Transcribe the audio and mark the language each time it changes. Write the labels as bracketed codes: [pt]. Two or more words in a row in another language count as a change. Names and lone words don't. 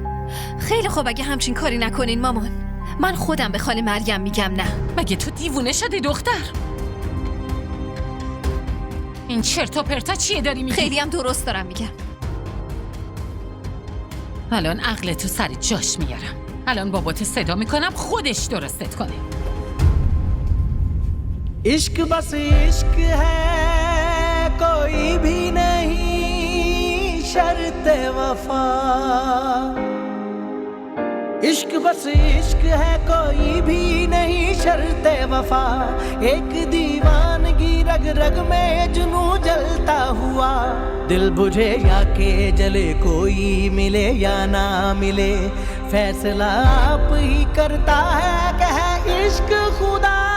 [fa] خیلی خوب، اگه همچین کاری نکنین مامان، من خودم به خاله مریم میگم نه. مگه تو دیوونه شدی دختر؟ این چرت و پرتا چیه داری میگی؟ خیلی هم درست دارم میگم. الان عقل تو سر جاش میارم. الان باباتو صدا میکنم خودش درستت کنه. [hi] इश्क बस इश्क है कोई भी नहीं शर्त वफा इश्क बस इश्क है कोई भी नहीं शर्त वफा एक दीवानगी रग रग में जुनू जलता हुआ दिल बुझे या के जले कोई मिले या ना मिले फैसला आप ही करता है कि है इश्क खुदा